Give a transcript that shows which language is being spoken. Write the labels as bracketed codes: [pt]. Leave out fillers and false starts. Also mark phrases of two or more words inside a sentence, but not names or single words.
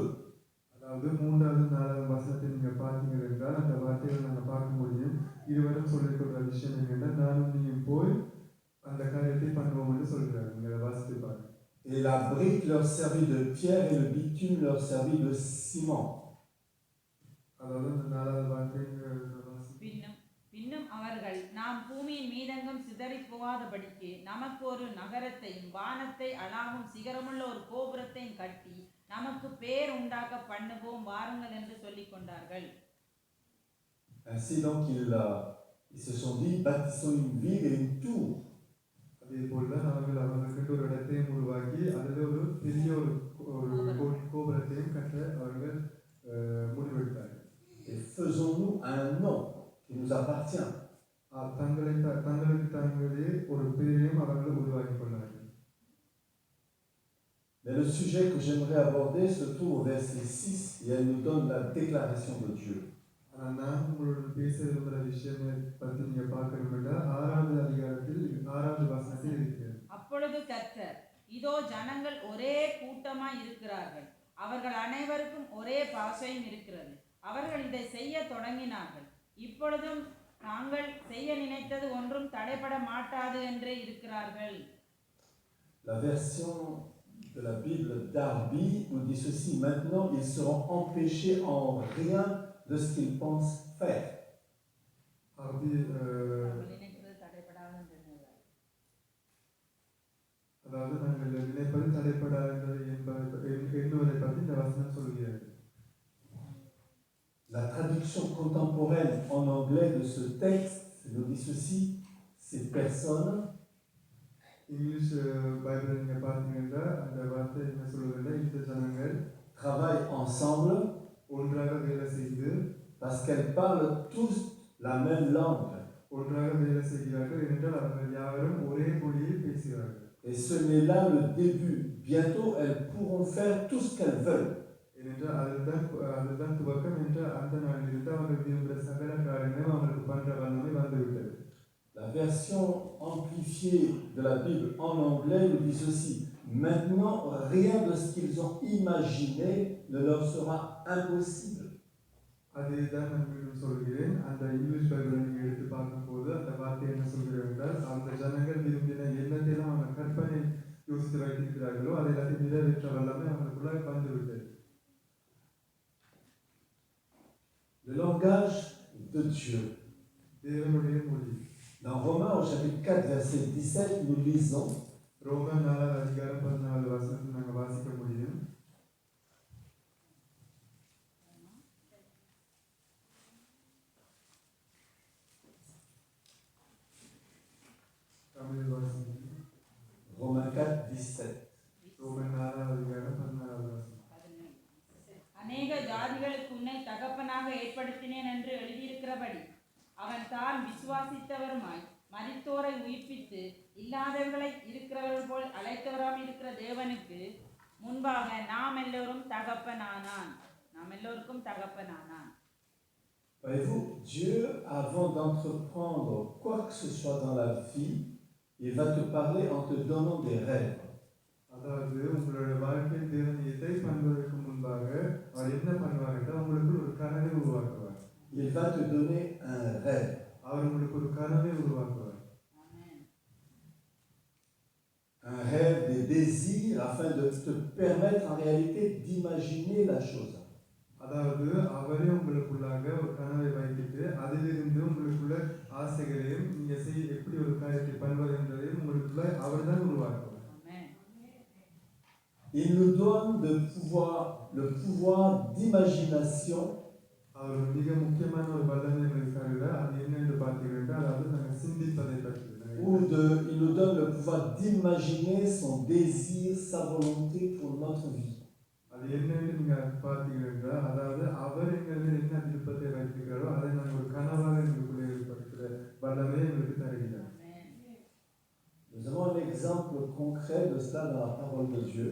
[ta] அதாவது 3வது 4வது வசனத்தை நீங்கள் பார்த்தீங்க என்றால் அந்த வார்த்தைகளை நாங்கள் பார்க்க முடியும். இருவரும் சொல்லிக்கொள்கிற விஷயம் என்னென்னா நானும் நீங்கள் போய் அந்த காரியத்தை பண்ணுவோம் என்று சொல்கிறார். நீங்கள் அதை வாசித்து பாருங்க. [fr] Et la brique leur servit de pierre et le bitume leur servit de ciment. [ta] அதாவது அந்த 4வது வார்த்தை பின்னும் அவர்கள் நாம் பூமியின் மீதெங்கும் சிதறி போகாதபடிக்கு நமக்கு ஒரு நகரத்தையும் வானத்தை அளாவும் சிகரமுள்ள ஒரு கோபுரத்தையும் கட்டி நமக்கு பேர் உண்டாக்க பண்ணுவோம் வாருங்கள் என்று சொல்லிக் கொண்டார்கள். [fr] Ainsi donc ils se sont dit, bâtissons une ville et une tour. [ta] அதே போல்தான் அவர்களுக்கு ஒரு இடத்தையும் உருவாக்கி அதில் ஒரு பெரிய ஒரு கோபுரத்தையும் கட்ட அவர்கள் முடிவெடுத்தார்கள். [fr] Et faisons-nous un nom qui nous appartient. [ta] தங்களுக்கு தாங்களே ஒரு பேரையும் அவர்கள் உருவாக்கி கொண்டார்கள். [fr] Mais le sujet que j'aimerais aborder se trouve au verset 6 et elle nous donne la déclaration de Dieu. [ta] ஆனால் நான் உங்களுடன் பேச விரும்புகிற விஷயத்தை பற்றி நீங்கள் பார்க்கணும்னா 6வது அதிகாரத்தில் 6வது வசனத்தில் இருக்கிறது. அப்பொழுது கர்த்தர், இதோ ஜனங்கள் ஒரே கூட்டமாய் இருக்கிறார்கள், அவர்கள் அனைவருக்கும் ஒரே பாஷையும் இருக்கிறது, அவர்கள் இதை செய்ய தொடங்கினார்கள், இப்பொழுதும் தாங்கள் செய்ய நினைத்தது ஒன்றும் தடைபட மாட்டாது என்றே இருக்கிறார்கள். [fr] La version de la Bible Darby nous dit ceci, maintenant ils seront empêchés en rien de ce qu'ils pensent faire. [ta] அதாவது நாங்கள் நினைப்பது தடைப்படாது என்பதை பற்றி இந்த வசனம் சொல்கிறது. [fr] La traduction contemporaine en anglais de ce texte nous dit ceci, ces personnes [en] English Bible [ta] நீங்கள் பார்த்தீங்கன்னா அந்த வார்த்தை என்ன சொல்லுதுன்னா இந்த ஜனங்கள் [fr] travaillent ensemble [ta] ஒன்றாக வேலை செய்து [fr] parce qu'elles parlent tous la même langue. [ta] ஒன்றாக வேலை செய்கிறார்கள் என்றால் அவர்கள் யாவரும் ஒரே மொழியில் பேசுகிறார்கள். [fr] Et ce n'est là le début. Bientôt elles pourront faire tout ce qu'elles veulent. [ta] ஏனென்றால் அதுதான் துவக்கம் என்ற அந்த நாளிலிருந்து அவர்கள் விரும்புகிற சகல காரியங்களும் அவர்களுக்கு பண்ற வல்லமை வந்துவிட்டது. [fr] La version amplifiée de la Bible en anglais nous dit ceci. Maintenant, rien de ce qu'ils ont imaginé ne leur sera impossible. [ta] அதுதான் நான் மீண்டும் சொல்கிறேன். அந்த [en] English Bible [ta] நீங்கள் எடுத்து பார்க்கும்போது அந்த வார்த்தை என்ன சொல்கிறது என்றால், அந்த ஜனங்கள் விரும்பின எண்ணத்தையெல்லாம் அவங்க கற்பனை யோசித்து வைத்திருக்கிறார்களோ அதை எல்லாத்தையும் நிறைவேற்ற வல்லமை அவங்களுக்குள்ள வந்துவிட்டது. [fr] Le langage de Dieu. [ta] தேவனுடைய மொழி. [fr] Dans Romains au chapitre 4, verset 17, nous lisons [ta] ரோமன் 4 அதிகாரம் 14 வசனத்தை நாங்கள் வாசிக்க முடியும். தமிழில் வாசிக்கிறேன். [fr] Romains 4, 17. [ta] ரோமன் 4 அதிகாரம் 14 வசனம். அநேக ஜாதிகளுக்கு உன்னை தகப்பனாக ஏற்படுத்தினேன் என்று எழுதியிருக்கிறபடி அவன் தான் விசுவாசித்தவருமாய் மரித்தோரை உயிர்ப்பித்து இல்லாதவர்களை இருக்கிறவர்கள் போல் அழைத்தவராக இருக்கிற தேவனுக்கு முன்பாக நாம் எல்லோருக்கும் தகப்பனானான். [fr] Voyez-vous, Dieu, avant d'entreprendre quoi que ce soit dans la vie, il va te parler en te donnant des rêves. [ta] அதாவது உங்களுடைய வாழ்க்கையில் தேவன் எதை பண்ணுவதற்கு முன்பாக அவர் என்ன பண்ணுவார் என்றால் உங்களுக்கு ஒரு கனவை உருவாக்குவார். [fr] Il va te donner un rêve. [ta] அவர் உங்களுக்கு ஒரு கனவை உருவாக்குவார். [fr] Un rêve, des désirs, afin de te permettre en réalité d'imaginer la chose. [ta] அதாவது அவரே உங்களுக்குள்ளாக ஒரு கனவை வைத்துட்டு அதிலிருந்து உங்களுக்குள்ள ஆசைகளையும் நீங்க எப்படி ஒரு காரியத்தை பண்ணுவது என்பதையும் உங்களுக்குள்ள அவர் தான் உருவாக்குவார். [fr] Il nous donne le pouvoir d'imagination. [ta] அவர் மிக முக்கியமான ஒரு வல்லமை இருக்காரு. அது என்னென்று பார்த்தீங்கன்னா அதாவது நாங்கள் சிந்திப்பதை பற்றி. [fr] Il nous donne le pouvoir d'imaginer son désir, sa volonté pour notre vie. [ta] அது என்னென்று நீங்க பார்த்தீங்கன்னா அதாவது அவர் எங்களுக்கு என்ன விருப்பத்தை வைக்கிறாரோ அதை நாங்கள் ஒரு கனவாக எங்களுக்குள்ளே ஏற்படுத்துகிற வல்லமை எங்களுக்கு தருகிறார். [fr] Nous avons un exemple concret de cela dans la parole de Dieu.